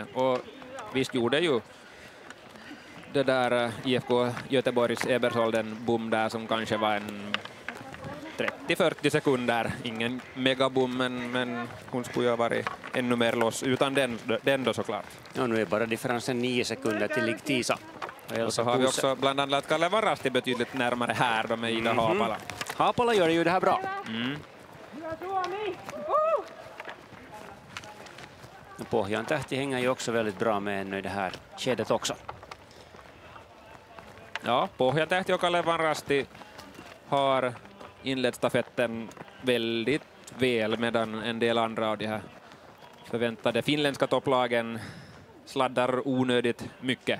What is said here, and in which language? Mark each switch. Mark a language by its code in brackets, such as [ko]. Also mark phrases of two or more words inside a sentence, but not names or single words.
[sv] Och visst gjorde ju det där IFK Göteborgs Ebersold en bom där som kanske var en 30-40 sekunder. Ingen megabom, men hon skulle ju ha varit ännu mer loss utan den då såklart. Ja, nu är bara differensen 9 sekunder till Ligtisa. Och så har vi också bland annat Kalle Varasti betydligt närmare här då med Ida Haapala. Haapala gör ju det här bra. Pohjan tähti hänger ju också väldigt bra med ännu i det här skedet också. Ja, Pohjan tähti och Kalle Varasti har inlett stafetten väldigt väl, medan en del andra av de här förväntade finländska topplagen sladdar onödigt mycket.